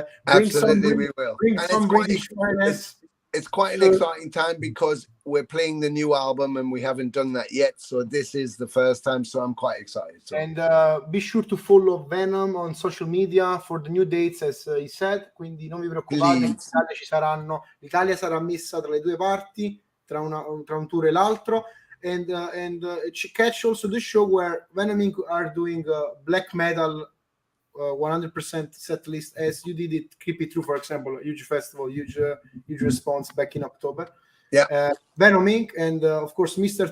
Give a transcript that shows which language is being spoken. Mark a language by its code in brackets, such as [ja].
[en] Absolutely, we will. Bring some British finance. It's quite an exciting time because we're playing the new album and we haven't done that yet. So this is the first time. So I'm quite excited. So. And be sure to follow Venom on social media for the new dates, as he said. [it] Quindi non vi preoccupate, in Italia ci saranno. L'Italia sarà messa tra le due parti, tra un tour e l'altro. [en] And catch also the show where Venom Inc. are doing black metal 100% set list, as you did it. Keep It True, for example, huge festival, huge response back in October. Yeah. Venom Inc. and of course Mr.